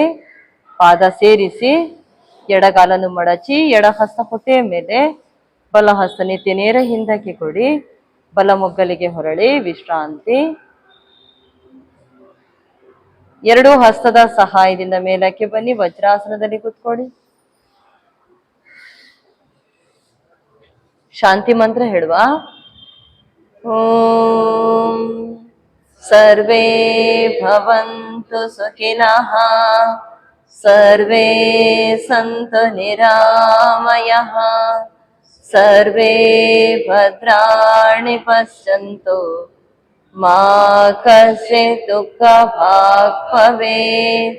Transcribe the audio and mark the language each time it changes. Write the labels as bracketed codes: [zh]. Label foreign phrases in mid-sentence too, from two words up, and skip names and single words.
[kn] ಪಾದ ಸೇರಿಸಿ, ಎಡಗಾಲನ್ನು ಮಡಚಿ, ಎಡ ಹಸ್ತ ಹೊಟ್ಟೆಯ ಮೇಲೆ, ಬಲ ಹಸ್ತ ನೆತ್ತಿ ನೇರ ಹಿಂದಕ್ಕೆ ಕೊಡಿ. ಬಲ ಮೊಗ್ಗಲಿಗೆ ಹೊರಳಿ ವಿಶ್ರಾಂತಿ. ಎರಡೂ ಹಸ್ತದ ಸಹಾಯದಿಂದ ಮೇಲಕ್ಕೆ ಬನ್ನಿ, ವಜ್ರಾಸನದಲ್ಲಿ ಕೂತ್ಕೊಳ್ಳಿ. ಶಾಂತಿ ಮಂತ್ರ ಹೇಳುವ. [sa] ಓಂ ಸರ್ವೇ ಭವಂತು ಸುಖಿನಃ, ಸರ್ವೇ ಸಂತು ನಿರಾಮಯಃ, ಸರ್ವೇ ಭದ್ರಾಣಿ ಪಶ್ಯಂತು, ಮಾ ಕಶ್ಚಿತ್ ದುಃಖಭಾಗ್ ಭವೇತ್.